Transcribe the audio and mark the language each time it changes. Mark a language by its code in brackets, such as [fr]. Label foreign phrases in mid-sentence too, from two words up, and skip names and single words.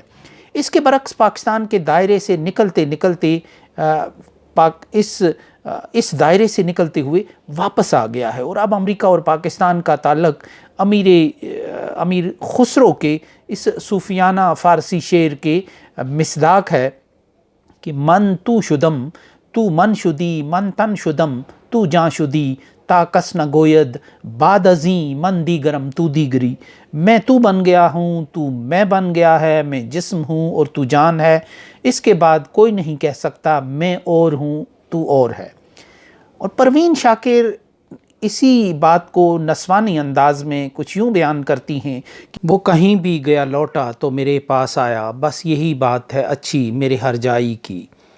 [ur] اس کے برعکس پاکستان کے دائرے سے نکلتے اس دائرے سے نکلتے ہوئے واپس آ گیا ہے، اور اب امریکہ اور پاکستان کا تعلق امیر خسرو کے اس صوفیانہ فارسی شعر کے مصداق ہے کہ [fa] من تو شدم تو من شدی، من تن شدم تو جاں شدی، تا کس نہ گوید بعد ازیں من دیگرم تو دیگری۔ [ur] میں تو بن گیا ہوں، تو میں بن گیا ہے، میں جسم ہوں اور تو جان ہے، اس کے بعد کوئی نہیں کہہ سکتا میں اور ہوں تو اور ہے۔ اور پروین شاکر اسی بات کو نسوانی انداز میں کچھ یوں بیان کرتی ہیں کہ وہ کہیں بھی گیا لوٹا تو میرے پاس آیا، بس یہی بات ہے اچھی میرے ہر جائی کی۔